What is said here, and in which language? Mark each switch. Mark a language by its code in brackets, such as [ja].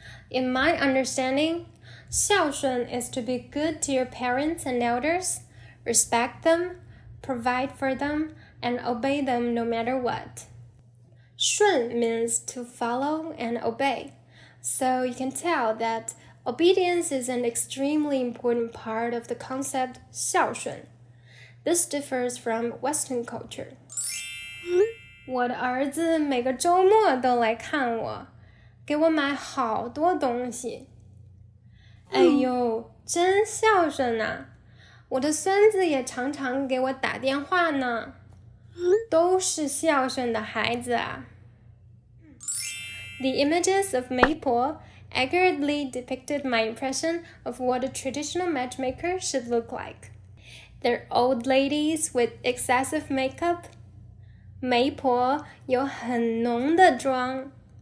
[en] In my understanding, 孝顺 is to be good to your parents and elders, respect them, provide for them, and obey them no matter what. 顺 means to follow and obey. So you can tell that obedience is an extremely important part of the concept 孝顺. This differs from Western culture. [zh] 我的儿子每个周末都来看我，给我买好多东西。哎呦，真孝顺啊！我的孙子也常常给我打电话呢，都是孝顺的孩子啊。 [en] The images of 媒婆 accurately depicted my impression of what a traditional matchmaker should look like. They're old ladies with excessive makeup. [zh] 媒婆有很浓的妆。